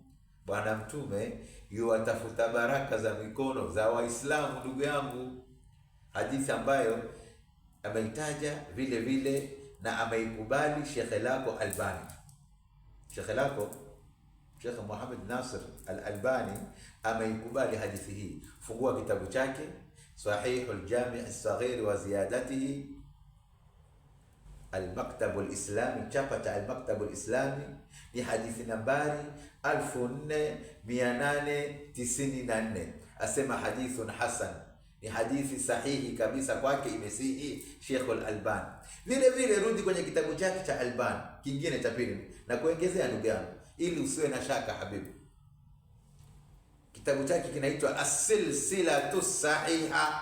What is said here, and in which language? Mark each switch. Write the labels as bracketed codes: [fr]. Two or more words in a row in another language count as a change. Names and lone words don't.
[sw] Bwana Mtume yuwatafuta baraka za mikono za Waislamu, ndugu yangu. Hadithi ambayo ameitaja vile vile na ameikubali shekhe lako Albani. Shekhe lako Sheikh Muhammad Nasir Al-Albani ameikubali hadithi hii. Fungua kitabu chake Sahihul Jami' As-Saghir wa Ziyadatihi, Al-Maktab Al-Islami, chapa cha Al-Maktab Al-Islami, ni hadithi nambari 4894. Asema [ar] حديث حسن, [sw] ni hadithi sahihi kabisa, kwake imesihi Sheikh Al-Albani. Vile vile rudi kwenye kitabu chake cha Albani kingine cha pili, na kuongezea ndugu yangu, ili usiwe na shaka habibi, kitabu chake kinaitwa As-Silsilatu Sahiha.